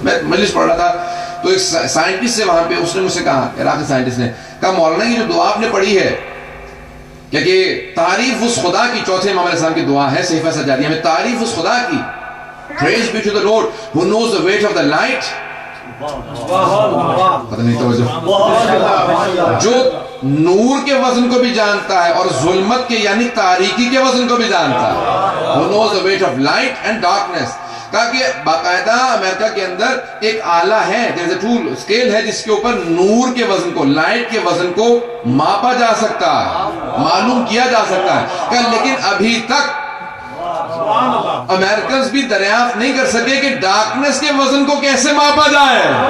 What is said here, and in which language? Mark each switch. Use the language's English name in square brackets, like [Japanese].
[Urdu] میں مجلس پڑھ رہا تھا تو ایک سائنٹسٹ سے وہاں پہ، اس نے مجھ سے کہا، عراقی سائنٹسٹ نے کہا مولانا یہ جو دعا آپ نے پڑھی ہے کہ تعریف اس خدا کی، چوتھے امام علیہ السلام کی دعا ہے صحیفہ سجادیہ میں، تعریف اس خدا کی، [English] praise be to the Lord who knows the weight of the light. [Urdu] پتہ نہیں توجہ، جو نور کے وزن کو بھی جانتا ہے اور ظلمت کے یعنی تاریکی کے وزن کو بھی جانتا ہے. [English] who knows the weight of light and darkness. [Urdu] کہا کہ باقاعدہ امریکہ کے اندر ایک آلہ ہے، [English] there is a tool scale [Urdu] ہے جس کے اوپر نور کے وزن کو، لائٹ کے وزن کو ماپا جا سکتا ہے، معلوم کیا جا سکتا ہے. کہا لیکن ابھی تک امریکنز بھی دریافت نہیں کر سکے کہ ڈارکنس کے وزن کو کیسے ماپا جائے.